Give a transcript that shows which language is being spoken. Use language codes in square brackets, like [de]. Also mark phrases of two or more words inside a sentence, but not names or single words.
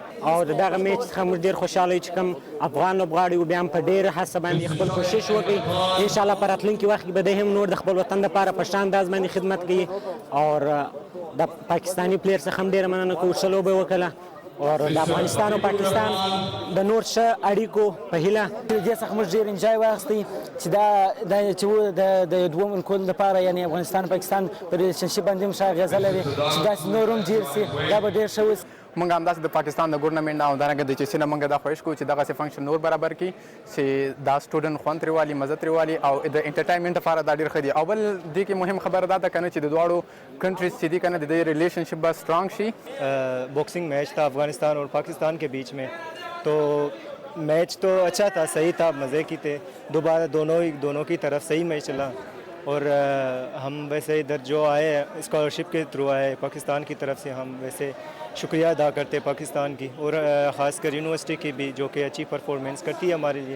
[ps] او د دغه میچ څخه موږ ډېر خوشحاله یو چې کوم افغان لوبغاړي و بیا هم په ډېره هڅه باندې خپل کوشش وکړي انشاءالله په راتلونکي وخت کې به دی هم نور د خپل وطن دپاره په شان انداز باندې خدمت کوي او د پاکستاني پلیر څخه هم ډېره مننه کوو ښه لوبه یې وکړله اور د افغانستان او پاکستان د نور ښه اړیکو په هیله دې څخه موږ ډېر انجای واخیستی چې دا د دوو ملکونو لپاره یعنې افغانستان او پاکستان په ریلیشنشپ باندې هم ښه اغېزه لري چې داسې نور هم جوړ شي دا به ډېر ښه وي. موږ همداسې د پاکستان د ګورنمنټ او همدارنګه د چیسي نه موږ دا خواهش کوو چې دغسې فنکشن نور برابر کړي چې دا سټوډنټ خوند ترې والي مزه ترې والي او د انټرټینمنټ لپاره دا ډېر ښه دي. او بل دې کې مهم خبره دا ده که نه چې د دواړو کنټریز چې دي که نه د دې ریلیشنشپ به سټرانګ شي. [ur] باکسنگ میچ تھا افغانستان اور پاکستان کے بیچ میں، تو میچ تو اچھا تھا، صحیح تھا، مزے کی تھے. دوبارہ دونوں کی طرف صحیح میچ چلا اور ہم ویسے ادھر جو آئے اسکالرشپ کے تھرو آئے پاکستان کی طرف سے، ہم ویسے شکریہ ادا کرتے پاکستان کی اور خاص کر یونیورسٹی کی بھی جو کہ اچھی پرفارمنس کرتی ہے ہمارے لیے.